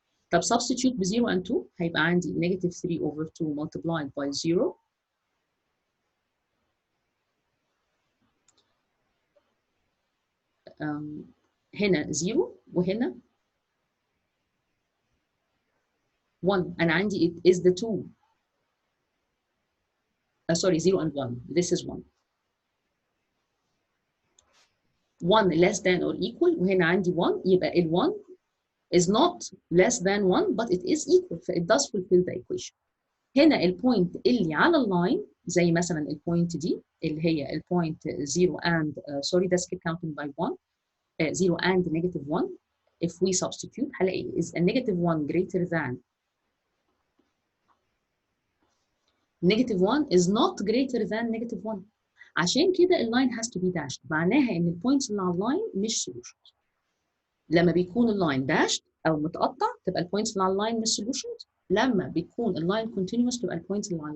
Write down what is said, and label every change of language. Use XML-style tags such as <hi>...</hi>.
<ar>طب</ar> <en>substitute</en> <ar>ب</ar> <en>0 and 2</en> <ar>هيبقى عندي</ar> <en>negative 3 over 2 multiplied by 0</en> <ar>هنا</ar> <en>0</en> <ar>وهنا</ar> <en>1.</en> <ar>انا عندي</ar> <en>it is the 2 sorry 0 and 1. this is 1. 1 less than or equal</en> <ar>وهنا عندي</ar> <en>1،</en> <ar>يبقى ال</ar> <en>1 is not less than 1 but it is equal،</en> <ar>ف</ar> <en>it does fulfill the equation.</en> <ar>هنا البوينت اللي على اللاين زي مثلا البوينت دي اللي هي البوينت</ar> <en>0 and sorry</en> <ar>ده</ar> <en>skip counting by 1 0 and negative 1. if we substitute</en> <ar>هلاقي</ar> <en>is a negative 1 greater than negative 1 is not greater than negative 1.</en> <ar>عشان كده اللاين</ar> <en>has to be dashed،</en> <ar>معناها ان البوينتس اللي على اللاين مش solutions. لما بيكون اللاين dashed او متقطع تبقى البوينتس اللي على اللاين مش solutions، لما بيكون اللاين continuous تبقى البوينتس اللي على اللاين</ar>